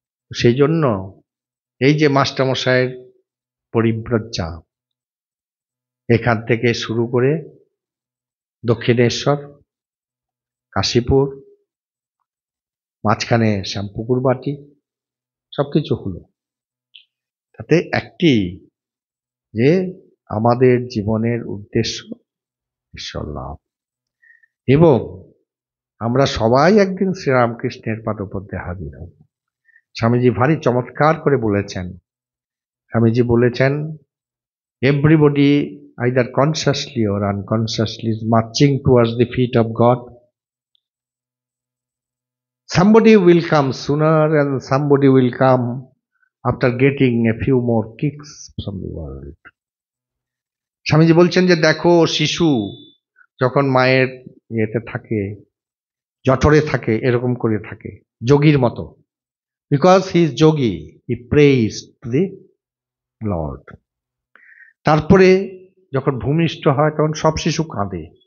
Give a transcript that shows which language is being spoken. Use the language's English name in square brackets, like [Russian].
[Bangla] সেই জন্য এই যে মাস্টারমশাইয়ের পরিব্রজ্যা, এখান থেকে শুরু করে দক্ষিণেশ্বর, কাশীপুর, মাঝখানে শ্যামপুকুর বাটি, সবকিছু হলো। তাতে একটি, যে আমাদের জীবনের উদ্দেশ্য ঈশ্বর লাভ, এবং আমরা সবাই একদিন শ্রীরামকৃষ্ণের পাদপদ্মে হাজির হব। স্বামীজি ভারী চমৎকার করে বলেছেন। স্বামীজি বলেছেন, [English] Everybody either consciously or unconsciously is marching towards the feet of God. Somebody will come sooner and somebody will come after getting a few more kicks from the world. [Bangla] Swamiji বলছেন যে দেখো, শিশু যখন মায়ের ইয়েতে থাকে, জঠরে থাকে, এরকম করে থাকে যোগীর মতো, [English] Because he is yogi, he praise to the lord. [Bangla] তারপরে যখন ভূমিষ্ঠ হয় তখন সব শিশু কাঁদে।